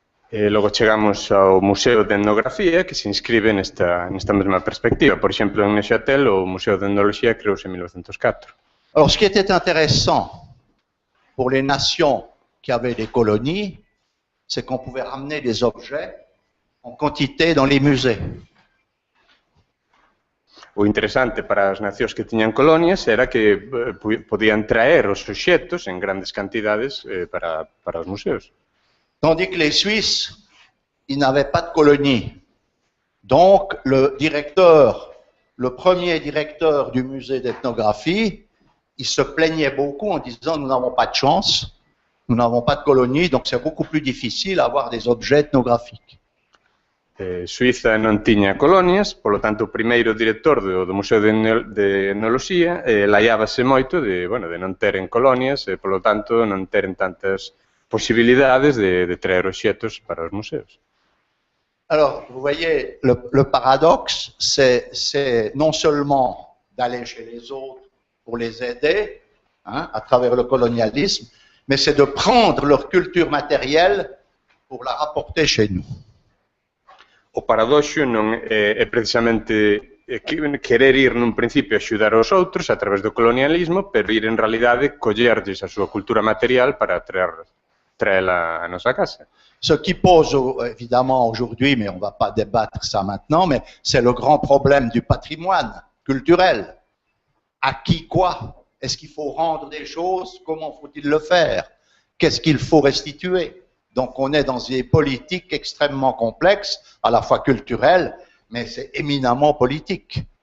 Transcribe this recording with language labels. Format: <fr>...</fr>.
<gl>E logo chegamos ao Museo de Etnografía, que se inscribe nesta mesma perspectiva. Por exemplo, en Neuchâtel, o Museo de Etnoloxía creouse en 1904.</gl> <fr>Alors, ce qui était intéressant pour les nations qui avaient des colonies, c'est qu'on pouvait ramener des objets en quantité dans les musées.</fr> <gl>O interesante para as nacións que tiñan colonias era que podían traer os obxetos en grandes cantidades para os museos.</gl> <fr>Tandis que les Suisses, ils n'avaient pas de colonie. Donc, le premier directeur du musée d'ethnographie, il se plaignait beaucoup en disant « nous n'avons pas de chance, nous n'avons pas de colonie, donc c'est beaucoup plus difficile d'avoir des objets ethnographiques. »</fr> <gl>Suiza non tiña colonias, polo tanto, o primeiro director do Museo de Etnoloxía laiábase moito de non teren colonias e, polo tanto, non teren tantas posibilidades de traer obxetos para os museos.</gl> <fr>Alors, vous voyez, le paradoxe, c'est non seulement d'aller chez les autres pour les aider, à travers le colonialisme, mais c'est de prendre leur culture matérielle pour la rapporter chez nous.</fr> <gl>O paradoxo non é precisamente querer ir nun principio a axudar aos outros a través do colonialismo, pero ir en realidade collerlles a súa cultura material para traela a nosa casa.</gl> <fr>Ce qui pose évidemment aujourd'hui, mais on ne va pas débattre ça maintenant, mais c'est le grand problème du patrimoine culturel. À qui quoi? Est-ce qu'il faut rendre des choses? Comment faut-il le faire? Qu'est-ce qu'il faut restituer? Donc on est dans des politiques extrêmement complexes, à la fois culturelles, mais c'est éminemment politique.</fr>